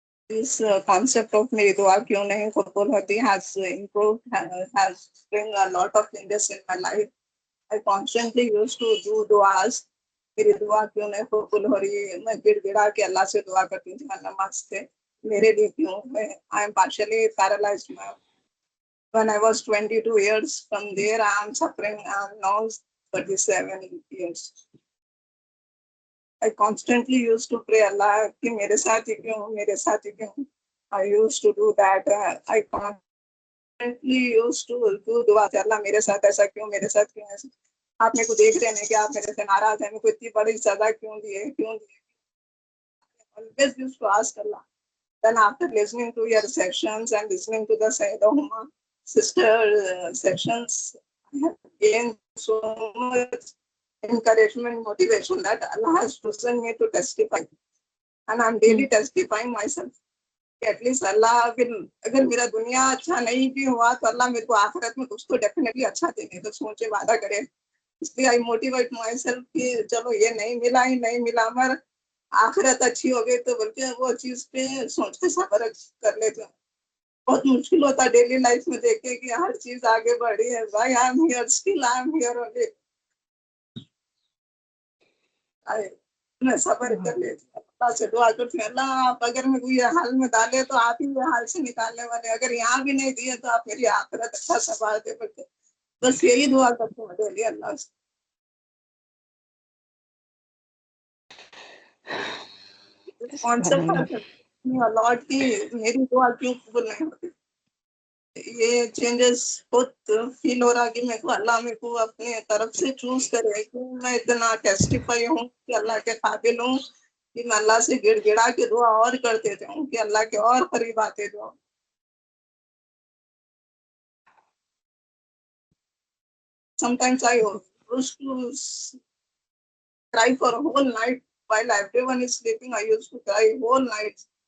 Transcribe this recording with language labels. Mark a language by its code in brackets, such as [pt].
[en] This concept of [ur] میری دعا کیوں نہیں قبول ہوتی [en] has improved, has bring a lot of changes in my life. I constantly used to do duas. [ur] میری دعا کیوں نہیں قبول ہو رہی ہے, میں گڑ گڑا کے اللہ سے دعا کرتی تھی نماز سے, میرے لیے کیوں ہے. [en] I am partially paralyzed now. When I was 22 years, from there I am suffering. I am now 37 years. I constantly used to pray Allah [ur] کہ میرے ساتھ ہی کیوں, میرے ساتھ ہی کیوں. [en] I used to do that. I constantly used to do [ur] دعا کہ اللہ میرے ساتھ ایسا کیوں, میرے ساتھ کیوں ایسا. آپ میرے کو دیکھ رہے ہیں کہ آپ میرے سے ناراض ہیں, میرے کو اتنی بڑی سزا کیوں دیے, کیوں دیے. [en] Always used to ask Allah. Then after listening to your sections and listening to the Sayyidah Huma sister sections, I have gained so much encouragement, motivation that Allah has chosen me to testify. And I'm daily testifying myself. At least Allah will, [ur] اگر میرا دنیا اچھا نہیں بھی ہوا تو اللہ میرے کو آخرت میں کچھ تو ڈیفینیٹلی اچھا دیں گے, تو سوچے وعدہ کرے. اس لیے [en] I motivate myself [ur] کہ چلو یہ نہیں ملا ہی نہیں ملا, مگر آخرت اچھی ہو گئی تو بلکہ وہ چیز پہ سوچ کے صبر کر لیتے ہیں. بہت مشکل ہوتا ہے ڈیلی لائف میں دیکھے کہ ہر چیز آگے بڑھی ہے. [en] Why I am here, still I am here only. [ur] میں صبر کر لیتی ہوں, اللہ سے دعا کرتی ہوں, اللہ آپ اگر میں کوئی حال میں ڈالے تو آپ ہی یہ حال سے نکالنے والے, اگر یہاں بھی نہیں دیے تو آپ میری آخرت اچھا سنبھال دے. بلکہ بس یہی دعا کرتے ہوں ڈیلی اللہ سے. سبحان اللہ. کانسیپٹ لاٹ کی میری دعا کیوں قبول نہیں ہوتی, یہ چینجز بہت فیل ہو رہا کہ میرے کو اللہ میرے کو اپنے طرف سے چوز کرے کہ میں اتنا ٹیسٹیفائی ہوں کہ اللہ کے قابل ہوں کہ میں اللہ سے گڑ گڑا کے دعا اور کرتے جاؤں کہ اللہ کے اور قریب آتے جاؤں. [en] Sometimes I used to cry for a whole night while everyone is sleeping. I used to cry whole night.